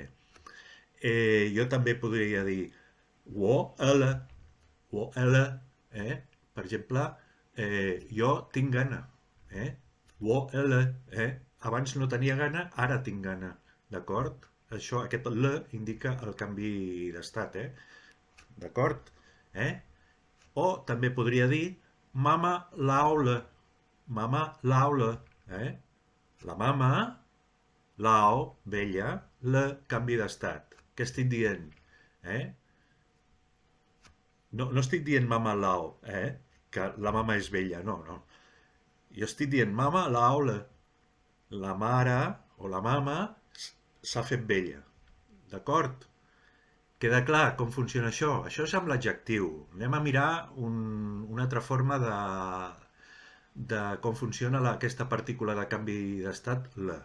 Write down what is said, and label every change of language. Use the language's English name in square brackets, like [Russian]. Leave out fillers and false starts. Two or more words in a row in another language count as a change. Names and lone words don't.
[Catalan] Jo també podria dir [Chinese] 我饿了, [Catalan] per exemple, jo tinc gana. [Chinese] 我饿了, [Catalan] abans no tenia gana, ara tinc gana. D'acord? Aquest le indica el canvi d'estat. D'acord? O també podria dir [Chinese] 妈妈老了. 妈妈老了. [Catalan] La mama, lao, vella, le, canvi d'estat. Què estic dient? No estic dient [Chinese] 妈妈老, [Catalan] que la mama és vella, no. Jo estic dient [Chinese] 妈妈老了. [Catalan] La mare o la mama s'ha fet vella. D'acord? Queda clar com funciona això? Això és amb l'adjectiu. Anem a mirar una altra forma de com funciona aquesta partícula de canvi d'estat, le.